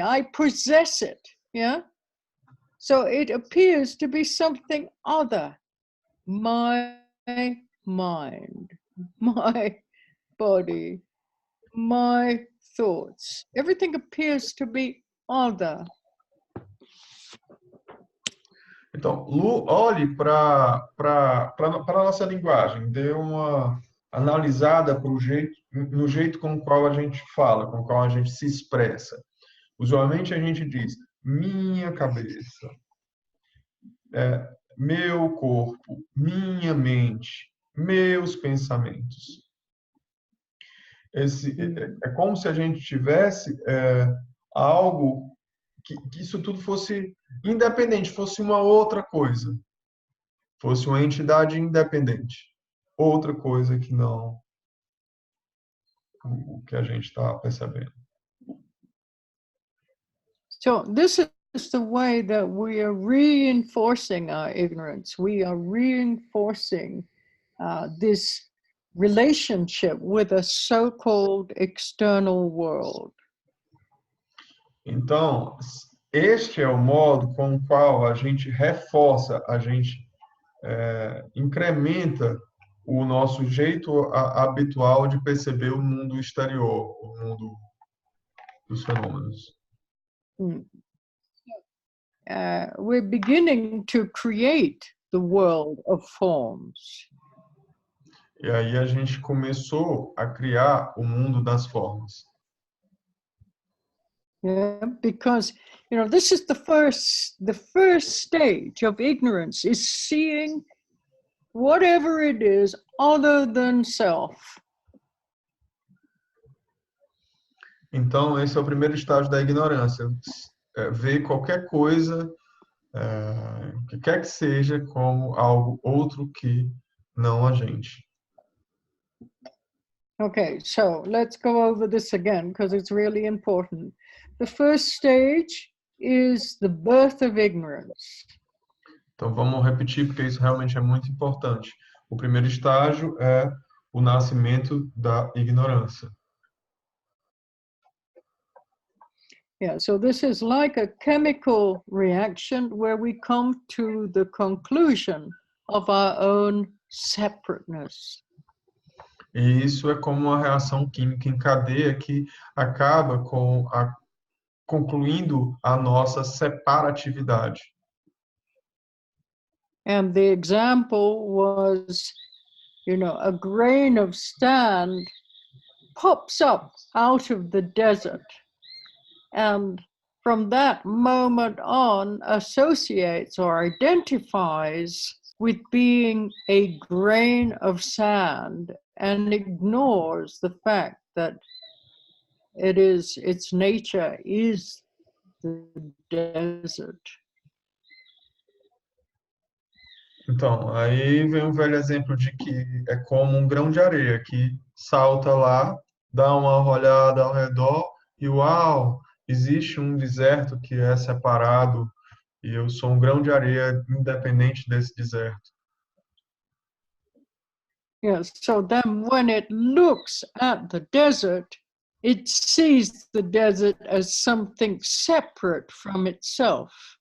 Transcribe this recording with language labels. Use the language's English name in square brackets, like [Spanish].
[English] I possess it. Yeah. So it appears to be something other. My mind, my body, my thoughts. Everything appears to be other. [Portuguese] Então, Lu, olhe para a nossa linguagem, dê uma analisada no jeito com o qual a gente fala, com o qual a gente se expressa. Usualmente a gente diz minha cabeça, meu corpo, minha mente, meus pensamentos. É como se a gente tivesse algo que isso tudo fosse independente, fosse uma outra coisa, fosse uma entidade independente, outra coisa que não o que a gente está percebendo. [English] So this is the way that we are reinforcing our ignorance. We are reinforcing this relationship with a so-called external world. [Portuguese] Então, este é o modo com o qual a gente reforça, a gente incrementa o nosso jeito habitual de perceber o mundo exterior, o mundo dos fenômenos. [English] We're beginning to create the world of forms. [Portuguese] E aí a gente começou a criar o mundo das formas. [English] Yeah, because this is the first stage of ignorance, is seeing whatever it is other than self. [Portuguese] Então esse é o primeiro estágio da ignorância, ver qualquer coisa, que quer que seja, como algo outro que não a gente. [English] Okay, so let's go over this again because it's really important. The first stage is the birth of ignorance. [Portuguese] Então vamos repetir porque isso realmente é muito importante. O primeiro estágio é o nascimento da ignorância. [English] Yeah, so this is like a chemical reaction where we come to the conclusion of our own separateness. [Portuguese] E isso é como uma reação química em cadeia que acaba concluindo a nossa separatividade. [English] And the example was, a grain of sand pops up out of the desert. And from that moment on, associates or identifies with being a grain of sand and ignores the fact that its nature is the desert. [Portuguese] Então, aí vem um velho exemplo de que é como um grão de areia que salta lá, dá uma olhada ao redor e uau, existe um deserto que é separado e eu sou um grão de areia independente desse deserto. [English] Yes, so then when it looks at the desert, it sees the desert as something separate from itself.